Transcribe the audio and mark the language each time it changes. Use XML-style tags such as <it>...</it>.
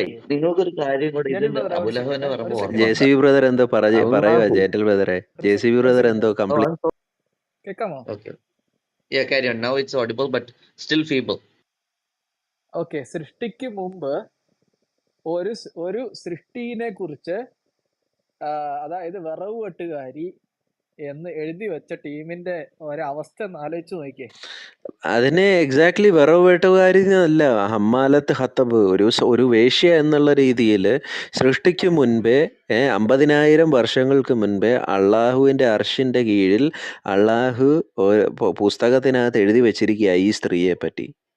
<ml>നിങ്ങൾക്കൊരു കാര്യം കൂടെ ഇതിന്റെ അബുലഹബിനെ പറയുമ്പോൾ JCB ബ്രദർ എന്തോ പറയുക, ജേറ്റൽ ബ്രദറെ. JCB ബ്രദർ എന്തോ കംപ്ലീറ്റ്. കേൾക്കാമോ?</ml> <en>Okay. Yeah, carry on. Now it's audible but still feeble. Okay.</en> <ml>സൃഷ്ടിക്ക് മുമ്പ് ഒരു സൃഷ്ടിനെ കുറിച്ച്, അതായത് വിറവ് വെട്ടുകാരി എന്ന് എഴുതി വെച്ച ടീമിന്റെ ഒരവസ്ഥ ഒന്ന് ആലോചിച്ച് നോക്കിയേ. അതിനെ എക്സാക്ട്ലി വിറവ് വെട്ടുകാരിന്നല്ല, ഹമ്മാലത്ത് ഹത്തബ്, ഒരു വേശ്യ എന്നുള്ള രീതിയിൽ സൃഷ്ടിക്ക് മുൻപേ 50,000 വർഷങ്ങൾക്ക് മുൻപേ അള്ളാഹുവിൻ്റെ അർഷിൻ്റെ കീഴിൽ അള്ളാഹു പുസ്തകത്തിനകത്ത് എഴുതി വെച്ചിരിക്കുക ഈ സ്ത്രീയെ പറ്റി.</ml>